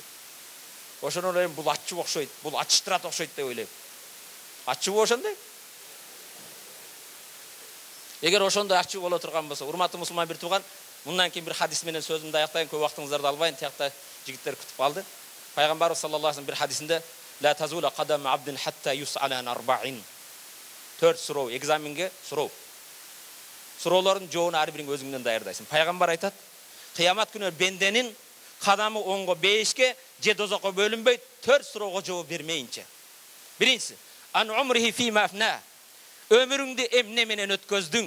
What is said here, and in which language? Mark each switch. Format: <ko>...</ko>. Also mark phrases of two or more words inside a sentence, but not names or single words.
<ky>Ошону ойлойм, бул аччуу окшойт, бул ачыштырат окшойт деп ойлойм. Аччуу ошондой? Эгер ошондой аччуу боло турган болсо, урматтуу мусулман бир тууган, мындан кийин бир хадис менен сөзүмдү аяктайын, көп убактыңыздарды албайын, тиякта жигиттер күтүп калды. Пайгамбарыбыз</ky> <ar>صلى الله عليه وسلم</ar> <ky>бир хадисинде</ky> <ar>لا تزول قدم عبد حتى يسأل عن أربع.</ar> <ky>4 суроо, экзаменге суроо. Суроолордун жообун ар бириң өзүңдөн даярдайсың. Пайгамбар айтат, кыямат күнү бенденин кадамы оңго 5ке же дозокко бөлүнбөйт, 4 суроого жооп бермейинче. Биринчиси,</ky> <ar>عن عمره فيما أفناه.</ar> <ky>Өмүрүңдү эмне менен өткөздүң?</ky>